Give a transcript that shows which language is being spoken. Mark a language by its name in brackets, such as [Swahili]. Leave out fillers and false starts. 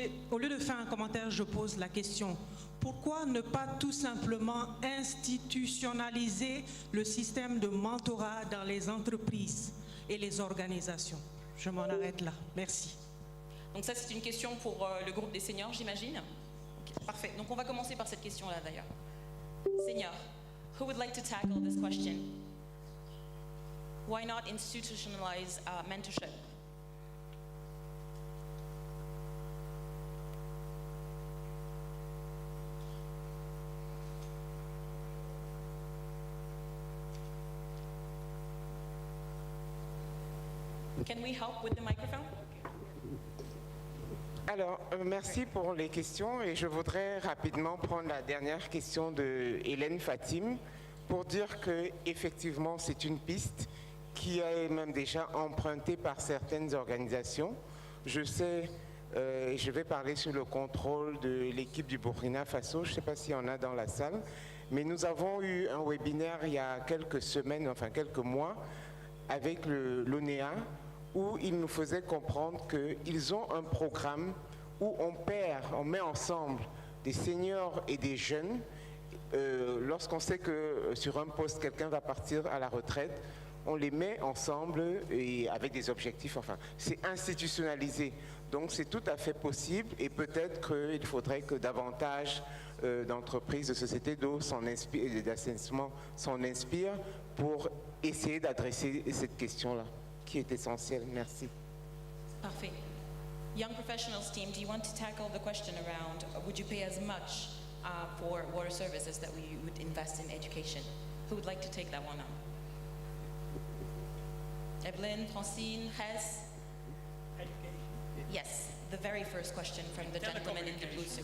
[French] Au lieu de faire un commentaire, je pose la question. Pourquoi ne pas tout simplement institutionnaliser le système de mentorat dans les entreprises et les organisations? Je m'en arrête là. Merci. Donc ça, c'est une question pour le groupe des seniors, j'imagine. Ok, parfait. Donc on va commencer par cette question-là d'ailleurs. [English] Senior, who would like to tackle this question? Why not institutionalize mentorship? Can we help with the microphone? [French] Alors, merci pour les questions et je voudrais rapidement prendre la dernière question de Hélène Fatim pour dire que effectivement c'est une piste qui est même déjà empruntée par certaines organisations. Je sais, je vais parler sous le contrôle de l'équipe du Burkina Faso, je ne sais pas s'il y en a dans la salle, mais nous avons eu un webinaire il y a quelques semaines, enfin quelques mois, avec l'ONEA, où ils nous faisaient comprendre qu'ils ont un programme où on met ensemble des seniors et des jeunes. Lorsqu'on sait que sur un poste, quelqu'un va partir à la retraite, on les met ensemble et avec des objectifs, enfin, c'est institutionnalisé. Donc c'est tout à fait possible et peut-être qu'il faudrait que davantage d'entreprises, de sociétés d'eau et d'assainissement s'en inspirent pour essayer d'adresser cette question-là, qui est essentielle. Merci. Parfait. [English] Young professionals team, do you want to tackle the question around would you pay as much for water services that we would invest in education? Who would like to take that one on? Evelyn, Francine, Hess? Yes, the very first question from the gentleman in the blue suit.